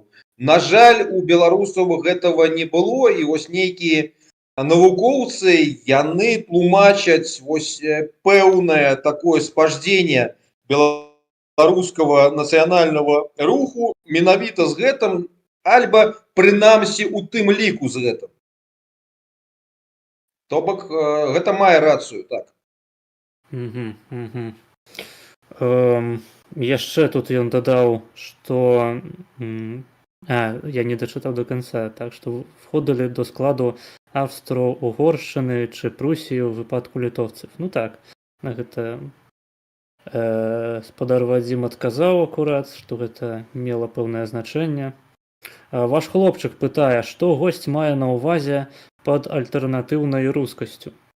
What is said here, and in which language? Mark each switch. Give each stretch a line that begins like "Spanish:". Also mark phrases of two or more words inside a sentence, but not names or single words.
Belarusian: На жаль, у беларусаў гэтага не было, і нейкія навукоўцы яны тлумачаць пэўнае такое спаждзенне беларускага нацыянальнага руху менавіта з гэтым, альба прынамсі у тым ліку з гэтым. То бок гэта мае рацыю, так. Яшчэ тут ён дадаў, што я не дачытаў до канца, так што входзілі до складу Австро-Угоршчыны чи Прусіі ў выпадку літоўцаў. Ну так, на гэта спадар Вадзім адказаў акурат, што гэта мела пэўнае значэнне. Ваш хлопчык пытае, што госць мае на ўвазе пад альтэрнатыўнай рускасцю.